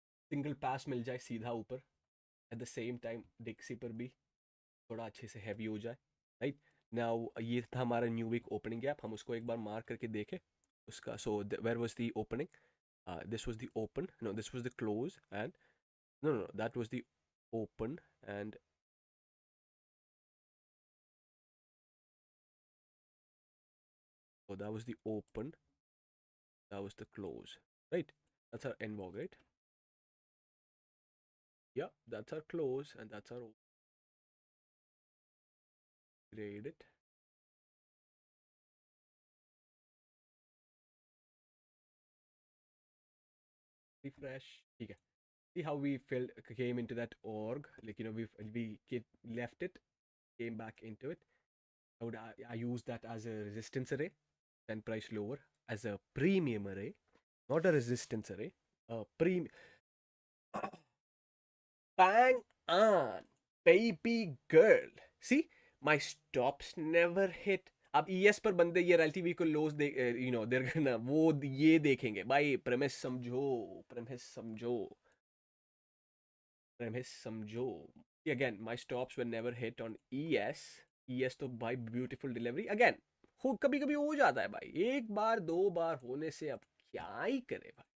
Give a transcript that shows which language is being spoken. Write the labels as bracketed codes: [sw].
[hi] Single pass मिल जाए सीधा ऊपर. [en] at the same time [hi] डिक्सी पर भी थोड़ा अच्छे से हैवी हो जाए. [en] right now [hi] ये था हमारा न्यू वीक ओपनिंग गैप. हम उसको एक बार मार्क करके देखें उसका. [en] So where was the opening? This was the open. No, this was the close. And no, that was the open. And so that was the open, that was the close, right? That's our NVOG, right? Yeah, that's our close and that's our grade it. refresh. Okay. See how we came into that org, like, you know, we left it, came back into it. I use that as a resistance array, then price lower, as a premium array, not a resistance array, a premium. Bang on, baby girl. See, my stops never hit. [hi] अब ES पर बंदे ये relativity को lows दे, [en] you know, they're gonna [hi] वो ये देखेंगे भाई. premise समझो. [en] Again, my stops were never hit on ES [hi] तो भाई [en] beautiful delivery. [hi] Again, कभी कभी हो जाता है भाई, एक बार दो बार होने से अब क्या ही करे भाई.